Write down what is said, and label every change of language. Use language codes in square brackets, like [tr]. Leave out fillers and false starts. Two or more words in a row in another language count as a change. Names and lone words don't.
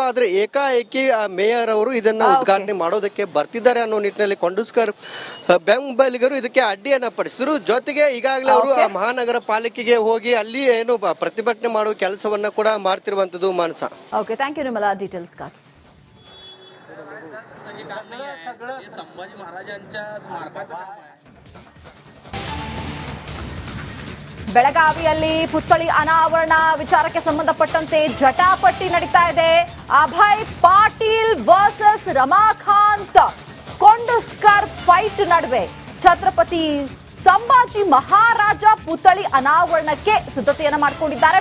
[kn] ಆದರೆ ಏಕಾಏಕಿ ಮೇಯರ್ ಅವರು ಇದನ್ನ ಉದ್ಘಾಟನೆ ಮಾಡೋದಕ್ಕೆ ಬರ್ತಿದ್ದಾರೆ ಅನ್ನೋ ನಿಟ್ಟಿನಲ್ಲಿ ಕೊಂಡಸ್ಕರ್ ಬೆಂಬಲಿಗರು ಇದಕ್ಕೆ ಅಡ್ಡಿಯನ್ನ ಪಡಿಸಿದ್ರು. ಜೊತೆಗೆ ಈಗಾಗಲೇ ಅವರು ಮಹಾನಗರ ಪಾಲಿಕೆಗೆ ಹೋಗಿ ಅಲ್ಲಿ ಏನು ಪ್ರತಿಭಟನೆ ಮಾಡುವ ಕೆಲಸವನ್ನ ಕೂಡ ಮಾಡ್ತಿರುವಂತದ್ದು. ಮಾನಸ, [en] OK, thank you [kn] ನಿಮ್ಮಲ್ಲ ಡೀಟೇಲ್ಸ್ಗಾಗಿ. [mr] संभाजी महाराजांच्या स्मारकाचं काम आहे. [kn] ಬೆಳಗಾವಿಯಲ್ಲಿ ಪುತ್ಥಳಿ ಅನಾವರಣ ವಿಚಾರಕ್ಕೆ ಸಂಬಂಧಪಟ್ಟಂತೆ ಜಟಾಪಟಿ ನಡೀತಾ ಇದೆ. ಅಭಯ್ ಪಾಟೀಲ್ ವರ್ಸಸ್ ರಮಾಕಾಂತ್ ಕೊಂಡಸ್ಕರ್ ಫೈಟ್ ನಡುವೆ ಛತ್ರಪತಿ ಸಂಭಾಜಿ ಮಹಾರಾಜ ಪುತ್ಥಳಿ ಅನಾವರಣಕ್ಕೆ ಸಿದ್ಧತೆಯನ್ನ ಮಾಡಿಕೊಂಡಿದ್ದಾರೆ.